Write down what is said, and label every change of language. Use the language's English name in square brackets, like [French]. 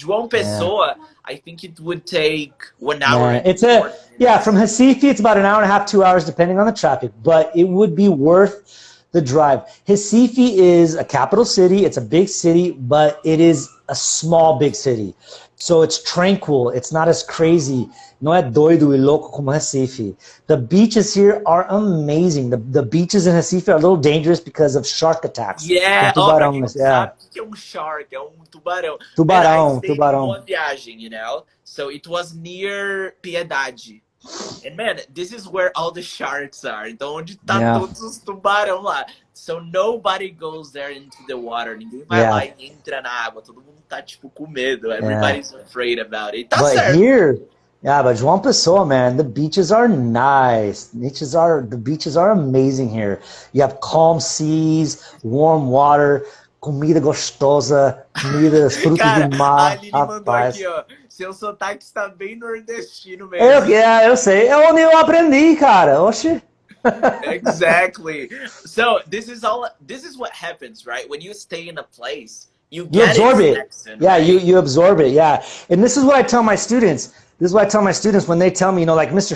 [English] João Pessoa, I think it would take 1 hour. From Recife, it's about 1 hour and a half, 2 hours, depending on the traffic. But it would be worth the drive. Recife is a capital city. It's a big city, but it is a small, big city. So it's tranquil. It's not as crazy. [Portuguese] Não é doido e louco como Recife. [English] The beaches here are amazing. The beaches in Recife are a little dangerous because of shark attacks. [Portuguese] Tubarão, sabe o que é um shark? É um tubarão. Tubarão. Uma viagem, [English] you know? So it was near Piedade. And man, this is where all the sharks are. [Portuguese] Então onde tá todos os tubarão lá. [English] So nobody goes there into the water. [Portuguese] Ninguém vai lá e entra na água. Todo mundo tá tipo com medo. [English] Everybody's afraid about it. [Portuguese] Tá certo. [English] But João Pessoa, man, the beaches are nice. The beaches are amazing here. You have calm seas, warm water, [Portuguese] comida gostosa, frutos do mar. A Aline mandou aqui, ó. Seu sotaque está bem nordestino mesmo. Eu sei. É onde eu aprendi, cara. Oxi. [English] Exactly. So this is what happens, right? When you stay in a place, you absorb it. Accent, right? Right? You absorb it. Yeah. And this is what I tell my students. When they tell me, like, Mr.